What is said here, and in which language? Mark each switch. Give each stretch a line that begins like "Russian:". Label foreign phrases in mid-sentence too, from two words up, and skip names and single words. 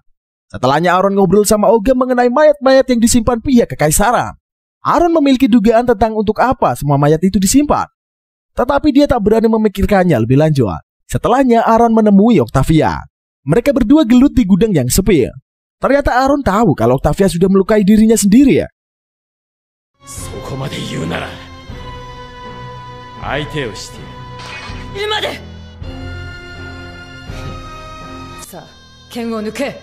Indonesian: Setelahnya Aron ngobrol sama Ogham mengenai mayat-mayat yang disimpan pihak kekaisaran. Aron memiliki dugaan tentang untuk apa semua mayat itu disimpan. Tetapi dia tak berani memikirkannya lebih lanjut. Setelahnya Aron menemui Octavia. Mereka berdua gelut di gudang yang sepi. Ternyata Aron tahu kalau Octavia sudah melukai dirinya sendiri.
Japanese: そこまで言うなら相手をして今でさあ剣を抜け。